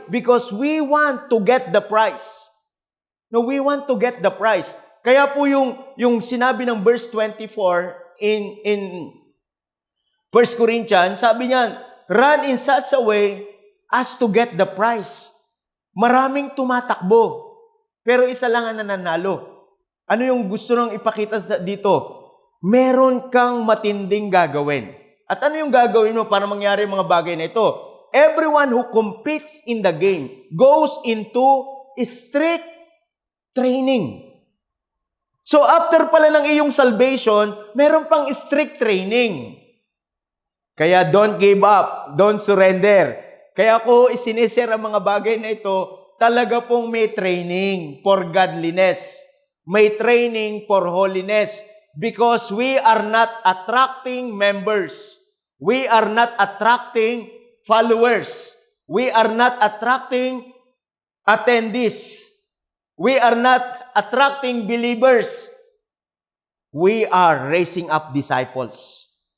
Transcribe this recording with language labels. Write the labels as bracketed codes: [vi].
[en] Because we want to get the prize. No, we want to get the prize. [tl] Kaya po yung sinabi ng verse 24 in 1 Corinthians, sabi niya, [en] run in such a way as to get the prize. [tl] Maraming tumatakbo, pero isa lang ang nananalo. Ano yung gusto nang ipakita dito? Meron kang matinding gagawin. At ano yung gagawin mo para mangyari ang mga bagay na ito? [en] Everyone who competes in the game goes into strict training. [tl] So after pala ng iyong salvation, meron pang strict training. Kaya [en] don't give up, don't surrender. [tl] Kaya ko isinishare ang mga bagay na ito, talaga pong may training for godliness. [en] May training for holiness. Because we are not attracting members. We are not attracting followers. We are not attracting attendees. We are not attracting believers. We are raising up disciples.